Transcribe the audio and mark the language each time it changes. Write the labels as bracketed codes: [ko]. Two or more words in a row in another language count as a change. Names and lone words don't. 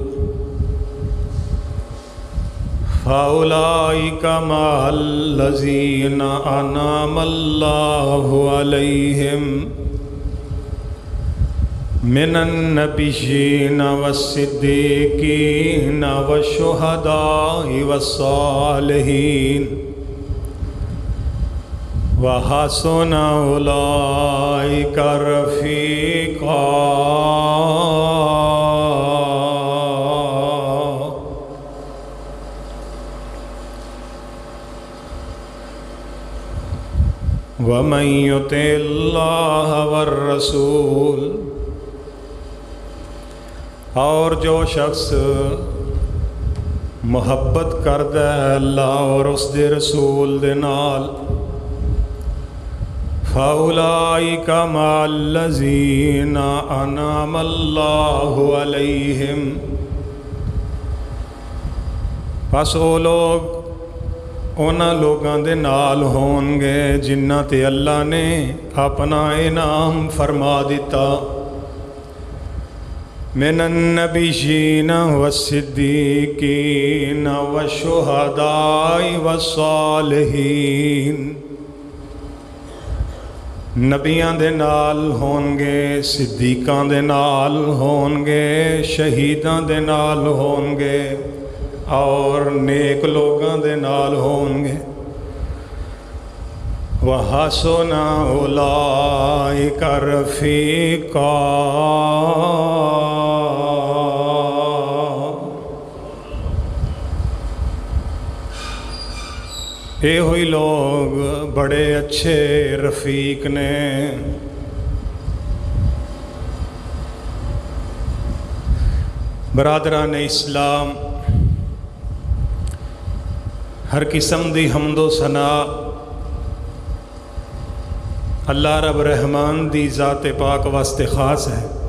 [ar] فأولئك مع الذين أنعم الله عليهم من النبيين والصديقين والشهداء والصالحين وحسن أولئك رفيقا۔ ومن يطع الله والرسول، [pa] اور جو شخص محبت کردا ہے اللہ اور اس دے رسول دے نال، [ar] فَأُولَئِكَ مَعَ الَّذِينَ أَنْعَمَ اللَّهُ عَلَيْهِمْ، [pa] پس وہ لوگ انہاں لوگاں دے نال ہون گے جنہاں تے اللہ نے اپنا انعام فرما دیتا، [ar] من النبیین والصدیقین والشہداء والصالحین، [pa] نبیاں دے نال ہون گے، صدیقاں دے نال ہون گے، شہیداں دے نال ہون گے اور نیک لوگاں دے نال ہون گے۔ [ar] وَحَسُنَ أُولَئِكَ رَفِيقًا، [pa] یہ ہوئی لوگ بڑے اچھے رفیق نے۔ برادران اسلام، ہر قسم دی حمد و ثناء اللہ رب رحمان دی ذات پاک واسطے خاص ہے۔